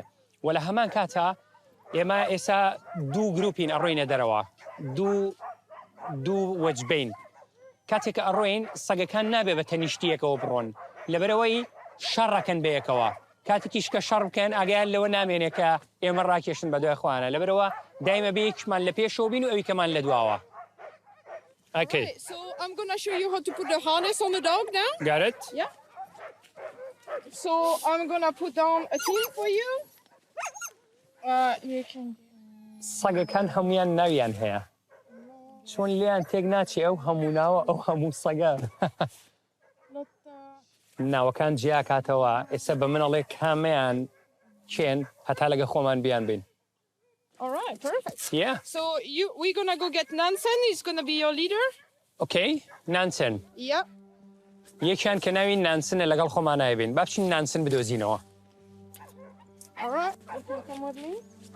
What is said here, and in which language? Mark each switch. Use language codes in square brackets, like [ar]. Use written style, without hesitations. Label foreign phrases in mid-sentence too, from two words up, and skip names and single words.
[ckb] و لە هەمان کاتە ئێمە ئێستا دوو گروپین ئەڕۆینە دەرەوە، دوو وەجبین. کاتێککە ئەڕۆین سەگەکان نابێ بە تەنیشتیەکەوە بڕۆن، لەبەرەوەی شەڕەکەن بەیەکەوە. کاتێکیش کە شەڕ بکەن ئاگیان لەوە نامێنێت کە ئێمە ڕاکێشن بە دوای خۆیانە، لەبەرەوە دایمە بەیەکمان لە پێشەوە بین و ئەویکەمان لە دواوە. [en] Okay, so I'm gonna show you how to put the harness on the dog now. Got it? Yeah. So I'm gonna put down a team for you. You can. [ckb] سەگەکان هەمویان ناویان هەیە. چۆن لیان تێک ناچێ ئەو هەموو ناوە ئەو هەموو سەگە. ناوەکان جیا کاتەوە ئێستا بە منەڵێ کامیان چێن هەتا لەگە خۆمان بیان بین. [en] All right, perfect. Yeah. So we're gonna go get Nansen. He's gonna be your leader. Okay, نانسن. Yeah. [ckb] یەکیان کە ناوی نانسنە لەگەڵ خۆمان نایبین. با بچین نانسن بدۆزینەوە. [en] All right. Okay, come with me.